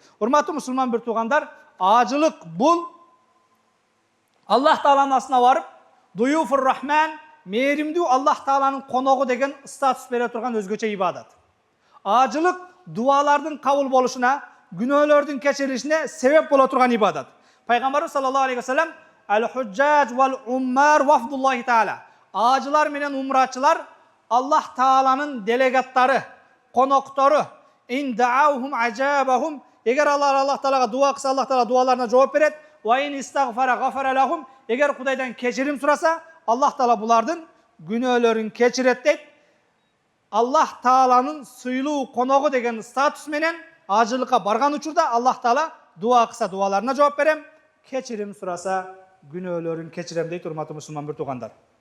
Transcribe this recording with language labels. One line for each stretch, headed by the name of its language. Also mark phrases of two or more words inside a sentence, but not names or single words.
Kyrgyz: Урматтуу мусулман бир туугандар, ажылык бул Аллах Тааланын астына барып,
Arabic: ضيوف الرحمن,
Kyrgyz: мээримдүү Аллах Тааланын коногу деген статус бере турган өзгөчө ибадат. Ажылык дуалардын кабыл болушуна, күнөөлөрдүн кечирилишине себеп боло турган ибадат.
Arabic: Пайгамбарыбыз صلى الله عليه وسلم الحجاج والعمار وفد الله تعالى.
Kyrgyz: Ажылар менен умрачылар Аллах Тааланын делегаттары, коноктору.
Arabic: إن دعوه أجابهم.
Kyrgyz: Эгер Аллах Таалага дуа кылса, Аллах Таала дуаларына жооп берет.
Arabic: وإن استغفر غفر لهم.
Kyrgyz: Эгер Кудайдан кечирим сураса, Аллах Таала булардын күнөөлөрүн кечирет дейт. Аллах Тааланын сыйлуу коногу деген статус менен ажылыкка барган учурда Аллах Таала дуа кылса дуаларына жооп берем, кечирим сураса күнөөлөрүн кечирем дейт, урматтуу мусулман бир туугандар.